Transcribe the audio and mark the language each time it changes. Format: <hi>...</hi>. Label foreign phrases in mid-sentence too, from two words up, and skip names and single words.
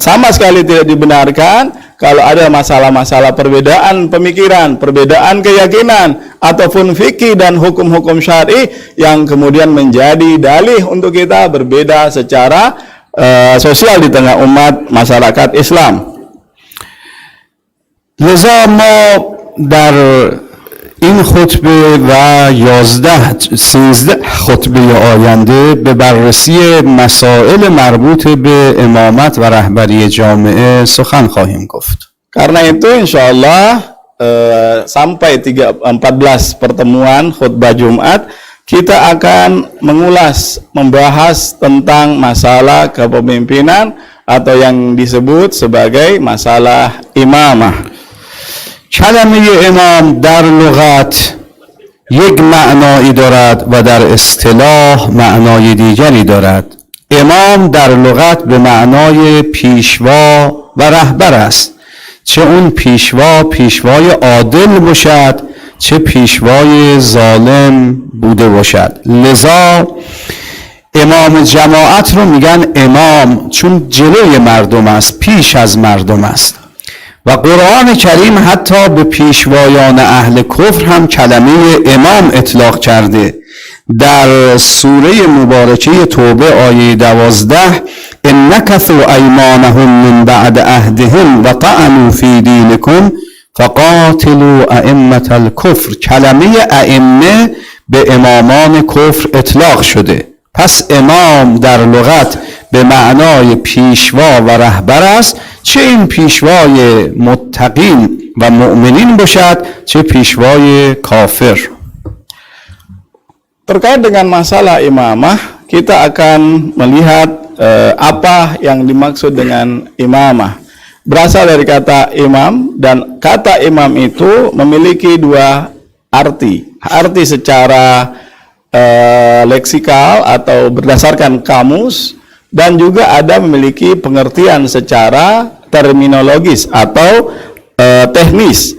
<id>Sama sekali tidak dibenarkan kalau ada masalah-masalah perbedaan pemikiran, perbedaan keyakinan, ataupun fikih dan hukum-hukum syar'i yang kemudian menjadi dalih untuk kita berbeda secara sosial di tengah umat masyarakat Islam.</id> <fa>لذا ما در این خطبه و 13 خطبه آینده به بررسی مسائل مربوط به امامت و رهبری جامعه سخن خواهیم گفت.</fa> <id>Karena itu</id> <ar>إن شاء الله</ar> <id>sampai 14 pertemuan khutbah Jumat kita akan mengulas, membahas tentang masalah kepemimpinan atau yang disebut sebagai masalah imamah.</id> <fa>کلمه امام در لغت یک معنایی دارد و در اصطلاح معنای دیگری دارد. امام در لغت به معنای پیشوا و رهبر است، چه اون پیشوای عادل باشد چه پیشوای ظالم بوده باشد. لذا امام جماعت رو میگن امام چون جلوی مردم است، پیش از مردم است. و قرآن کریم حتی به پیشوایان اهل کفر هم کلمه امام اطلاق کرده. در سوره مبارکه توبه آیه 12</fa> <ar>ان نکثوا ایمانهم من بعد عهدهم و طعنوا فی دینکم فقاتلوا ائمة الكفر.</ar> <fa>کلمه ائمه به امامان کفر اطلاق شده. پس امام در لغت به معنای پیشوا و رهبر است، چه این پیشوای متقین و مؤمنین باشد چه پیشوای کافر.</fa> <id>Terkait dengan masalah imamah, kita akan melihat apa yang dimaksud dengan imamah. Berasal dari kata imam, dan kata imam itu memiliki dua arti. Arti secara leksikal atau berdasarkan kamus, dan juga ada memiliki pengertian secara terminologis atau teknis.</id>